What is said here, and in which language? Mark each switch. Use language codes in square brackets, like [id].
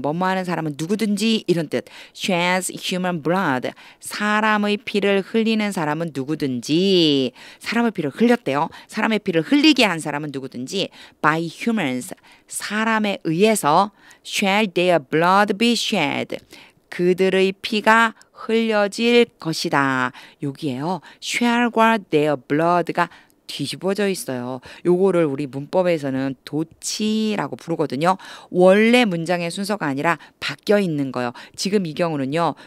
[ko] 뭐뭐 하는 사람은 누구든지 이런 뜻. [en] sheds human blood. [ko] 사람의 피를 흘리는 사람은 누구든지. 사람의 피를 흘렸대요. 사람의 피를 흘리게 한 사람은 누구든지. [en] by humans. [ko] 사람에 의해서 [en] shall their blood be shed. [ko] 그들의 피가 흘려질 것이다. 여기에요. shall과 their blood가 뒤집어져 있어요. 요거를 우리 문법에서는 도치라고 부르거든요. 원래 문장의 순서가 아니라 바뀌어 있는 거예요. 지금 이 경우는요.